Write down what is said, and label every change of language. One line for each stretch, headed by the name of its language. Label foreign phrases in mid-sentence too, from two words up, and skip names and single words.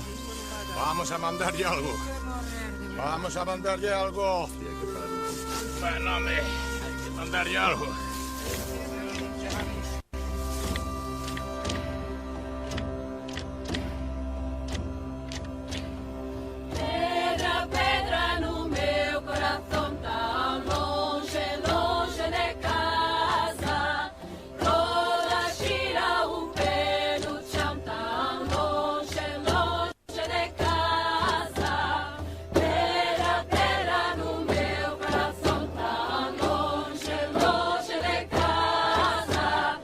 Spanish: Vamos a mandarle algo. Vamos a mandarle algo. Bueno, hombre, hay que mandarle algo.
Portuguese: Pedra, pedra no meu coração, tão longe de casa. Roda, gira o pé no chão, tão longe de casa. Pedra, pedra no meu coração, tão longe de casa.